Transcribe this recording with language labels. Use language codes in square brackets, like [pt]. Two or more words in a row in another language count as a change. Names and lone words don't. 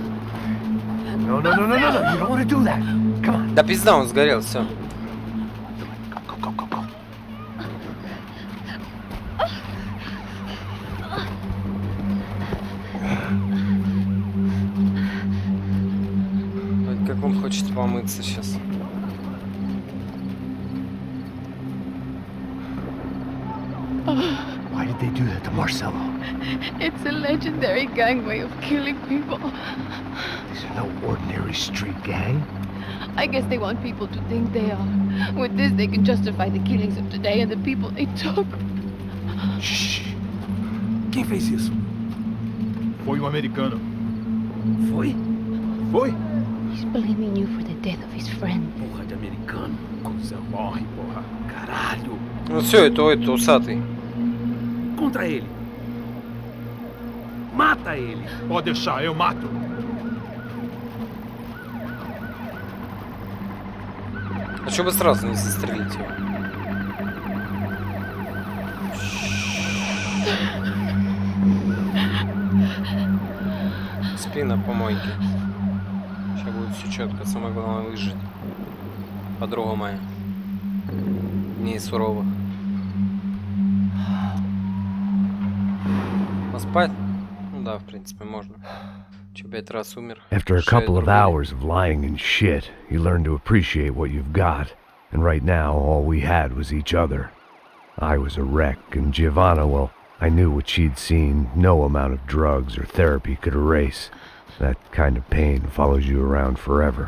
[ru] Да пизда, он сгорел, все. Как он хочет помыться сейчас. [en] Why did they do that to Marcello? It's a legendary gang way of killing people. These are no ordinary street gang. I guess they want people to think they are. With this, they can justify the killings of today and the people they took. Shh. [pt] Quem fez isso? Foi um americano. Foi? Foi? [en] He's blaming you for the death of his friend. [pt] Porra de americano. Quando você morre, porra. Caralho. [ru] Ну все, это усатый. [pt] Contra ele. Mata ele. Pode deixar, eu mato. [ru] А чё бы сразу не застрелить его? Спи на помойке. Сейчас будет все четко, самое главное выжить. Подруга моя. Дней суровых. Поспать? Ну да, в принципе, можно. Че, 5 раз умер. [en] After a couple of hours of lying and shit, you learn to appreciate what you've got. And right now, all we had was each other. I was a wreck, and Giovanna, well, I knew what she'd seen no amount of drugs or therapy could erase. That kind of pain follows you around forever.